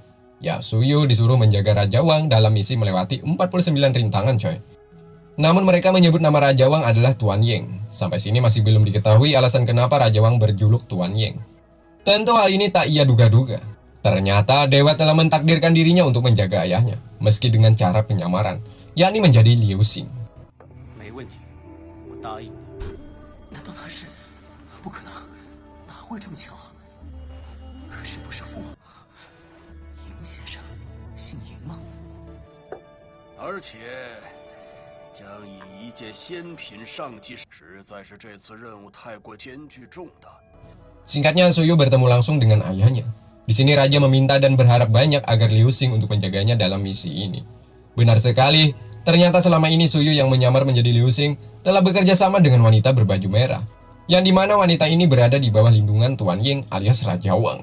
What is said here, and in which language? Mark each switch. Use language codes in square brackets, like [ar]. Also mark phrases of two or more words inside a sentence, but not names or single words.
[id] Ya, Suyu disuruh menjaga Raja Wang dalam misi melewati 49 rintangan coy. Namun mereka menyebut nama Raja Wang adalah Tuan Ying. Sampai sini masih belum diketahui alasan kenapa Raja Wang berjuluk Tuan Ying. Tentu hal ini tak ia duga-duga. Ternyata dewa telah mentakdirkan dirinya untuk menjaga ayahnya, meski dengan cara penyamaran, yakni menjadi Liu Xing. [zh] 没问题，我答应你。难道他是？不可能，哪会这么巧？是不是父王？赢先生姓赢吗？而且将以一介仙品上祭，实在是这次任务太过艰巨重大。 [id] Singkatnya, Suyu bertemu langsung dengan ayahnya. Di sini Raja meminta dan berharap banyak agar Liu Xing untuk menjaganya dalam misi ini. Benar sekali, ternyata selama ini Suyu yang menyamar menjadi Liu Xing telah bekerja sama dengan wanita berbaju merah, yang dimana wanita ini berada di bawah lindungan Tuan Ying alias Raja Wang.